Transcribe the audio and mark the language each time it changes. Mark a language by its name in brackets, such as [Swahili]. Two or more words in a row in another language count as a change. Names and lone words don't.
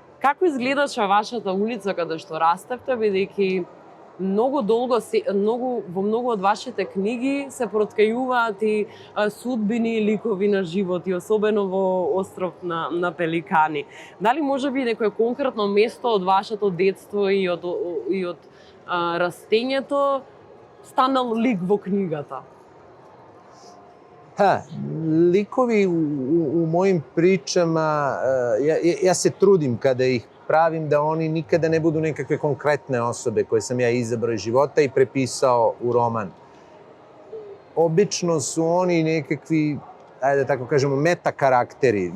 [Macedonian] Како изгледаше вашата улица каде што растевте, бидејќи во многу од вашите книги се проткајуваат и судбини и ликови на живот, и особено во Остров на Пеликани. Дали можеби некое конкретно место од вашето детство и од растењето станал лик во книгата? [Serbian] Likovi u mojim pričama, ja se trudim kada ih pravim da oni nikada ne budu nekakve konkretne osobe koje sam ja izabrao iz života i prepisao u roman. Obično su oni nekakvi, ajde da tako kažemo, meta karakteri.